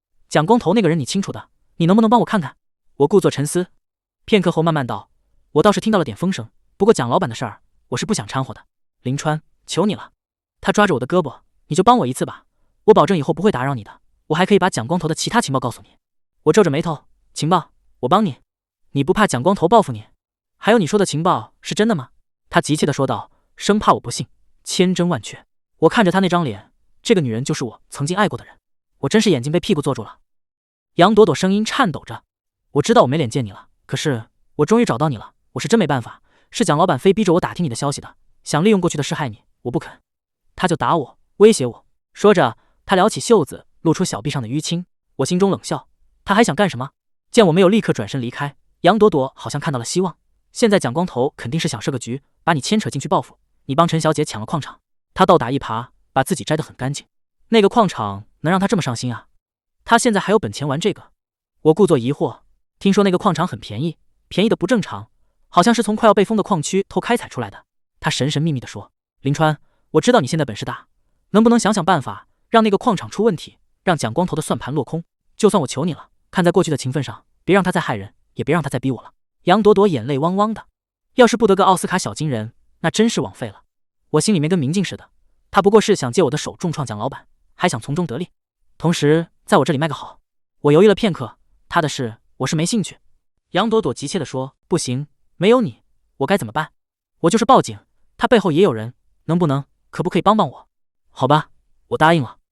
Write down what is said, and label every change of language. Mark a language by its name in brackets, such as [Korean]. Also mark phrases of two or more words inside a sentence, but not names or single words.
[Chinese] 蔣光頭那個人你清楚的，你能不能幫我看看？”我故作沉思，片刻後慢慢道：“我倒是聽到了點風聲，不過蔣老板的事兒，我是不想摻和的。林川，求你了。” 他抓着我的胳膊：“你就幫我一次吧，我保證以後不會打擾你的。我還可以把蔣光頭的其他情報告訴你。” 我皺着眉頭：“情報？我幫你？你不怕蔣光頭報復你？還有你說的情報是真的嗎？”他急切地說道，生怕我不信，千真萬確。我看着他那張臉，這個女人就是我曾經愛過的人，我真是眼睛被屁股坐住了。楊朵朵聲音顫抖着：“我知道我沒臉見你了，可是我終於找到你了，我是真沒辦法，是蔣老板非逼着我打听你的消息的，想利用過去的事害你，我不肯，他就打我，威脅我。” 說着，他撩起袖子，露出小臂上的淤青。我心中冷笑，他還想幹什麼？見我沒有立刻轉身離開，楊朵朵好像看到了希望。現在蔣光頭肯定是想設個局，把你牽扯進去報復，你幫陳小姐搶了礦場，他倒打一耙，把自己摘得很乾淨。那個礦場能讓他這麼上心啊？他現在還有本錢玩這個？我故作疑惑，聽說那個礦場很便宜，便宜的不正常，好像是從快要被封的礦區偷開採出來的。他神神秘秘地說：“林川，我知道你現在本事大，能不能想想辦法，讓那個礦場出問題，讓蔣光頭的算盤落空？就算我求你了，看在過去的情分上，別讓他再害人，也別讓他再逼我了。” 楊朵朵眼淚汪汪的，要是不得個奧斯卡小金人，那真是枉費了。我心裡面跟明鏡似的，他不過是想借我的手重創蔣老板，還想從中得利，同時在我這裡賣個好。我猶豫了片刻，他的事我是沒興趣。楊朵朵急切地說：“不行，沒有你，我該怎麼辦？我就是報警，他背後也有人，能不能，可不可以幫幫我？” 好吧，我答應了。